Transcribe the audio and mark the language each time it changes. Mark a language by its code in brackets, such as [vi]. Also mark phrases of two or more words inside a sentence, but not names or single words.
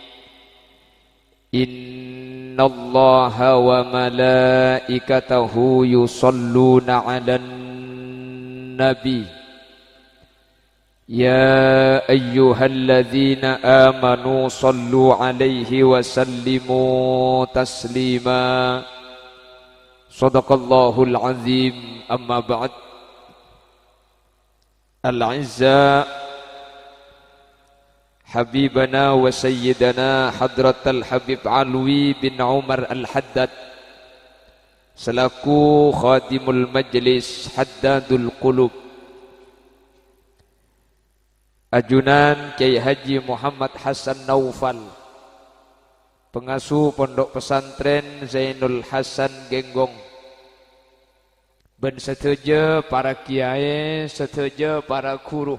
[ar] إن الله وملائكته يصلون على النبي يا أيها الذين آمنوا صلوا عليه وسلموا تسليما. صدق الله العظيم. أما بعد. الأعزاء حبيبنا وسيدنا حضرة Habib Alwi bin Umar Al-Haddad [mad] selaku [ar] خادم المجلس [mad] Haddadul Qulub, ajunan Kiai Haji Muhammad Hasan Naufal, pengasuh pondok pesantren Zainul Hasan Genggong, ben seteja para kiai, seteja para guru.